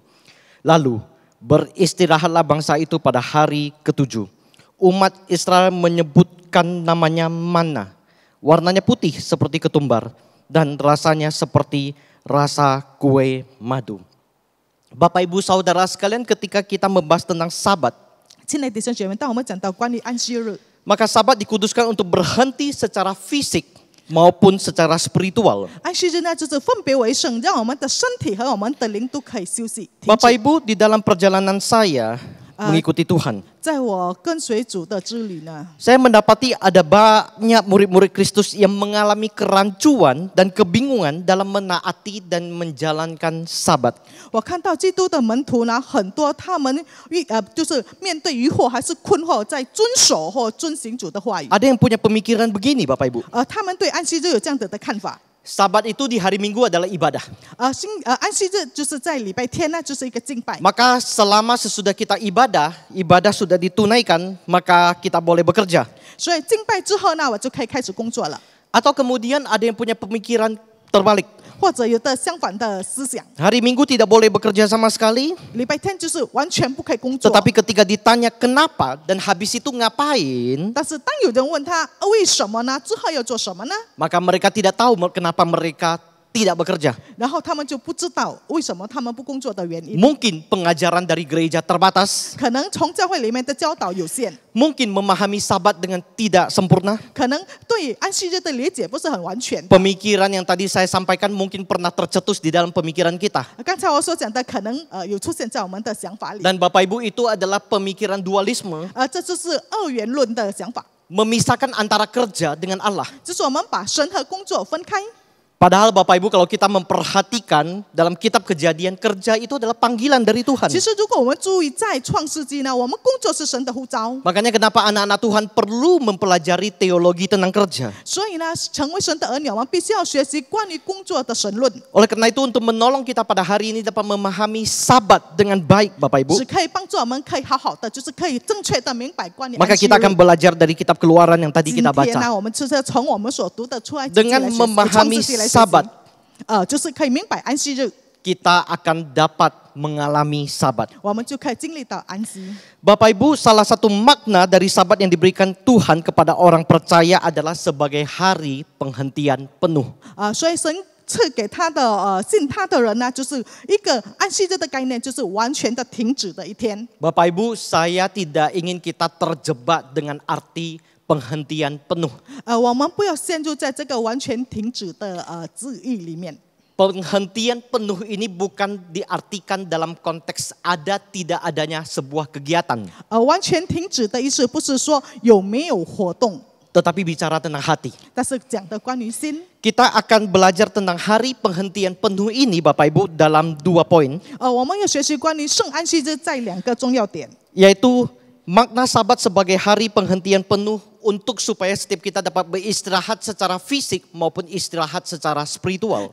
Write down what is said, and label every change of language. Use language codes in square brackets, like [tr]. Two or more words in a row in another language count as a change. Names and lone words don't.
[id] Lalu beristirahatlah bangsa itu pada hari ke-7. Umat Israel menyebutkan namanya manna. Warnanya putih seperti ketumbar dan rasanya seperti rasa kue madu. Bapak Ibu Saudara sekalian, ketika kita membahas tentang sabat, [zh] 亲爱的弟兄姐妹，当我们讲到关于安息日， [id] maka sabat dikuduskan untuk berhenti secara fisik maupun secara spiritual. [zh] 安息日呢就是分别为圣，让我们的身体和我们的灵都可以休息。停止 [id] Bapak Ibu, di dalam perjalanan saya mengikuti Tuhan, [zh] 在我跟随主的之旅呢， [id] saya mendapati ada banyak murid-murid Kristus yang mengalami kerancuan dan kebingungan dalam menaati dan menjalankan sabat. [zh] 我看到基督的门徒呢，很多他们就是面对疑惑还是困惑，在遵守或遵行主的话语。 [id] Ada yang punya pemikiran begini Bapak Ibu, [zh] 他们对安息日有这样子的看法。 [id] sabat itu di hari Minggu adalah ibadah. [zh] 安息日就是在礼拜天呢，就是一个敬拜。 [id] Maka selama sesudah kita ibadah sudah ditunaikan, maka kita boleh bekerja. [zh] 所以敬拜之后呢，我就可以开始工作了。 [id] Atau kemudian ada yang punya pemikiran terbalik. [zh] 或者有的相反的思想， [id] Hari Minggu tidak boleh bekerja sama sekali. [zh] 礼拜天就是完全不可以工作。 [id] Tetapi ketika ditanya kenapa dan habis itu ngapain, [zh] 但是当有人问他为什么呢？之后要做什么呢？ [id] maka mereka tidak tahu kenapa mereka tidak bekerja. [zh] 然后他们就不知道为什么他们不工作的原因。 [id] Mungkin pengajaran dari gereja terbatas, [zh] 可能从教会里面的教导有限， [id] mungkin memahami sabat dengan tidak sempurna. [zh] 可能对安息日的理解不是很完全。 [id] Pemikiran yang tadi saya sampaikan mungkin pernah tercetus di dalam pemikiran kita. [zh] 刚才我所讲的可能有出现在我们的想法里， [id] Dan Bapak Ibu, itu adalah pemikiran dualisme, [zh] 这就是二元论的想法， [id] memisahkan antara kerja dengan Allah. [zh] 就是我们把神和工作分开。 [id] Padahal Bapak Ibu, kalau kita memperhatikan dalam kitab Kejadian, kerja itu adalah panggilan dari Tuhan. [zh] 其实如果我们注意在创世纪呢，我们工作是神的呼召， [id] Makanya kenapa anak-anak Tuhan perlu mempelajari teologi tentang kerja. [zh] 所以呢，成为神的儿女，我们必须要学习关于工作的神论， [id] Oleh karena itu, untuk menolong kita pada hari ini dapat memahami sabat dengan baik Bapak Ibu, [zh] 只可以帮助我们可以好好的，就是可以正确的明白关于 [id] maka [zh] 安息 [id] kita [zh] 日 [id] akan belajar dari kitab Keluaran yang tadi [zh] 今 [id] kita [zh] 天呢， [id] baca. [zh] 我们就是从我们所读的出来 [id] Dengan memahami sabat, [zh] 就是可以明白安息日， [id] kita akan dapat mengalami sabat. [zh] 我们就可以经历到安息。 [id] Bapak Ibu, salah satu makna dari sabat yang diberikan Tuhan kepada orang percaya adalah sebagai hari penghentian penuh. [zh] 所以神赐给他的信他的人呢，就是一个安息日的概念，就是完全的停止的一天。 [id] Bapak Ibu, saya tidak ingin kita terjebak dengan arti penghentian penuh. [zh] 我们不要陷入在这个完全停止的字义里面。 [id] Penghentian penuh ini bukan diartikan dalam konteks ada tidak adanya sebuah kegiatan, [zh] 完全停止的意思不是说有没有活动， [id] tetapi bicara tentang hati. [zh] 但是讲的关于心。 [id] Kita akan belajar tentang hari penghentian penuh ini Bapak Ibu dalam 2 poin, [zh] 我们要学习关于圣安息日在2个重要点， [id] yaitu makna sabat sebagai hari penghentian penuh untuk supaya setiap kita dapat beristirahat secara fisik maupun istirahat secara spiritual.